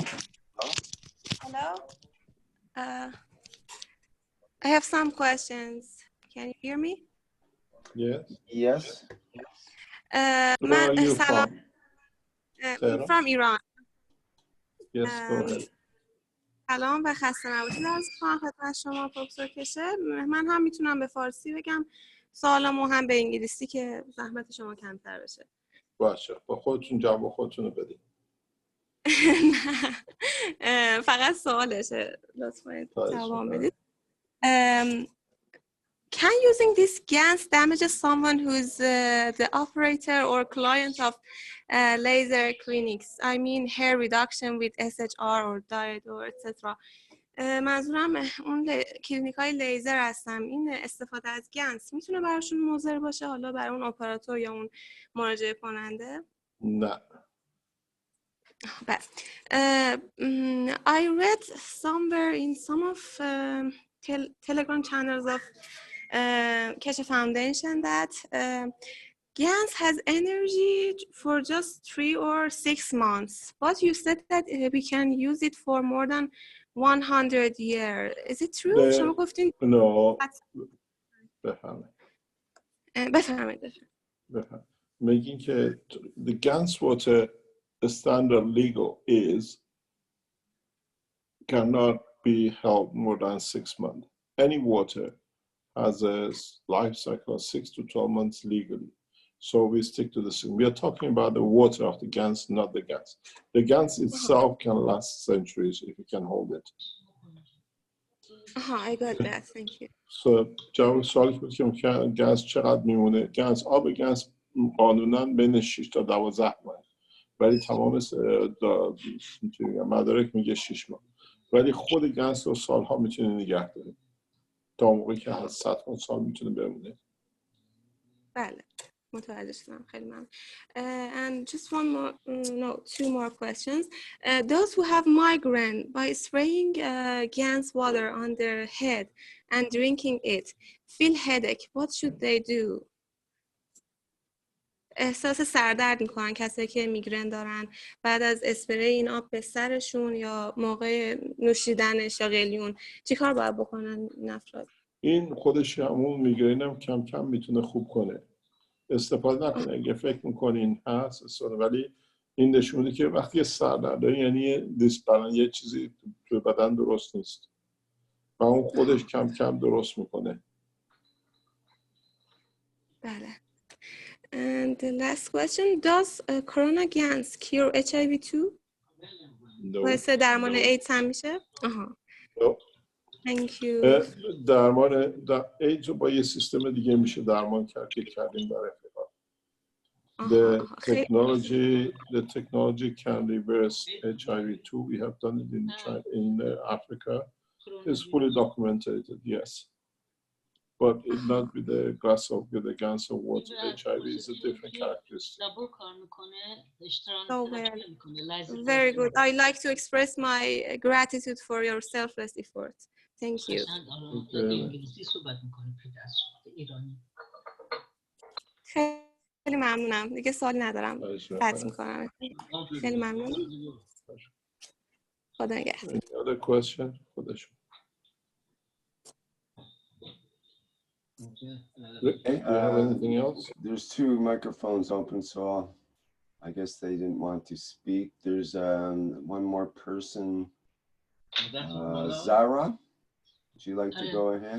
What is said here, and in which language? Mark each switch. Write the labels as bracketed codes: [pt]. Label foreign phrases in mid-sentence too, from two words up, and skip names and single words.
[en] Hello? I have some questions. Can you hear me? Yes. Yes. Where are you from? from Iran. Yes, go ahead. [fa] سلام و خسته نباشید عرض می‌کنم خدمت شما پروفسور کشه. من هم میتونم به فارسی بگم سوالمو هم به انگلیسی که زحمت شما کمتر بشه. باشه، با خودتون جواب خودتون رو بدید. فقط سوالشه، لطفاً جواب بدید. [en] Can using this GANs damage someone who's the operator or client of laser clinics? I mean hair reduction with SHR or diet or etc. [fa] منظورم اون کلینیک های لیزر هستم. این استفاده از گنس میتونه براشون مضر باشه، حالا برای اون اپراتور یا اون مراجعه کننده؟ نه. [en] بس I read somewhere in some of Telegram channels of Keshe Foundation that GANS has energy for just 3 or 6 months, but you said that we can use it for more than 100 years. Is it true? [fa] شما گفتین [en] No. [fa] بفرمایید. میگین که [en] the GANS water standard legal is cannot be held more than 6 months. Any water has a life cycle of 6 to 12 months legally. So we stick to the same. We are talking about the water of the GANS, not the GANS. The GANS itself can last centuries if you can hold it. I got that. Thank you. [fa] So جواب سوالی بود که گاز چقدر میمونه؟ گاز آب گاز قانونا بین 6 تا 12 ماه. ولی تمام مدارک میگه 6 ماه. ولی خود گاز رو سالها میتونه نگه داره. تا موقعی که از 100 سال میتونه بمونه. بله. متوجه شدم. خیلی ممنون. [en] And just one more, no, 2 more questions. Those who have migraine, by spraying GANS water on their head and drinking it, feel headache. What should they do? [fa] احساس سردرد میکنن کسایی که میگرن دارن بعد از اسپری این آب به سرشون یا موقع نوشیدنش یا قلیون چیکار باید بکنن این افراد؟ این خودش همون میگرین هم کم کم میتونه خوب کنه. استفاده نکنه. اگه فکر میکنین هست ولی این نشون میده که وقتی سردرد داره یعنی دیسبالانس یه چیزی تو بدن درست نیست و اون خودش کم کم درست میکنه. بله. [en] And the last question, does corona GANS cure HIV too? [fa] باعث درمان ایدز هم میشه؟ [en] Thank you. [fa] درمان ایدز با یه سیستم دیگه میشه درمان کرد که کردیم در افریقا. [en] The technology can reverse HIV too. We have done it in Africa. It's fully documented, yes. But it's not with the glass of the GANS of water. HIV is a different characteristic. So very good. I like to express my gratitude for your selfless effort. Thank you. [fa] خیلی ممنونم. دیگه سوالی ندارم. قطع میکنم. خیلی ممنون. خدا نگهدار. [en] Any other question? خودشون. Rick, do you have anything else? There's 2 microphones open, so I guess they didn't want to speak. There's one more person. Zara, would you like to go ahead?